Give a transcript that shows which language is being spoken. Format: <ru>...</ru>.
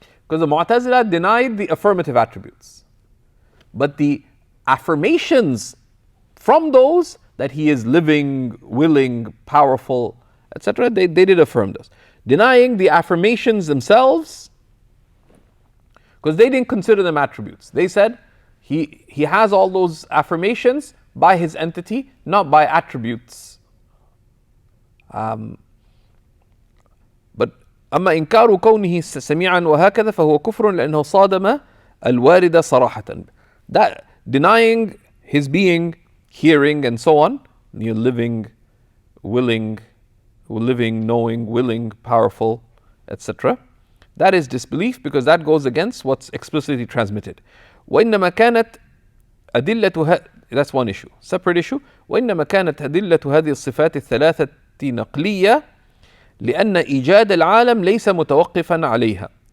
<en>Because the Mu'tazila denied the affirmative attributes. But the affirmations from those, that He is living, willing, powerful, etc., they did affirm those. Denying the affirmations themselves, Because they didn't consider them attributes. They said he has all those affirmations by his entity, not by attributes.</en> <ar>But أما إنكار كونه سميعا وهكذا فهو كفر لأنه صادم الوارد صراحة.</ar> <en>That denying his being, hearing, and so on, living, willing, knowing, willing, powerful, etc. That is disbelief, because that goes against what's explicitly transmitted.</en> <ar>وإنما كانت أدلة</ar> <en>that's one issue. Separate issue.</en> <ar>وإنما كانت أدلة هذه الصفات الثلاثة نقلية لأن إيجاد العالم ليس متوقفا عليها.</ar>